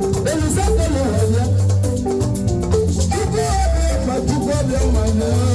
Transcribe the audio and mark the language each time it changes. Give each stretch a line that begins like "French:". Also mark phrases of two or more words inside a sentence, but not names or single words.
Yoruba: Olùsọ́kè ló wà ní.
Igbo: Chukwu obi ọma, Chukwu obi ọma ni.